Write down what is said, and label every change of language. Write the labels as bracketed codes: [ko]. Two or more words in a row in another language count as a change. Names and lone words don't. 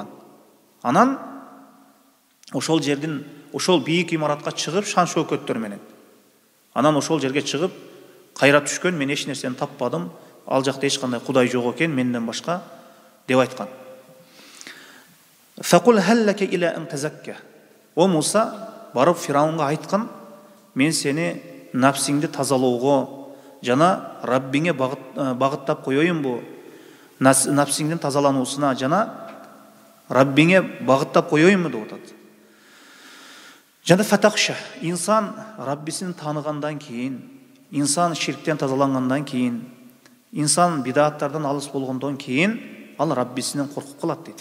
[ky] Анан ошол жердин, ошол бийик имаратка чыгып шан шөкөттөр менен. Анан ошол жерге чыгып кайра түшкөн, мен эч нерсени таппадым, ал жакта эч кандай Кудай жок экен менден башка деп айткан. [ar] فقل هل لك إلى أن تزكى. [ky] О Муса барып Фираунга айткан, мен сени нафсиңди тазалоого жана Раббиңе багыттап коеюнбу? Нафсиңдин тазалануусуна жана Раббиңе багыттап коеюнбу деп атат. Жана фатахша, инсан Раббисин тааныгандан кийин, инсан ширктен тазалангандан кийин, инсан бидаттардан алыс болгондон кийин ал Раббисинен коркуп калат дейт.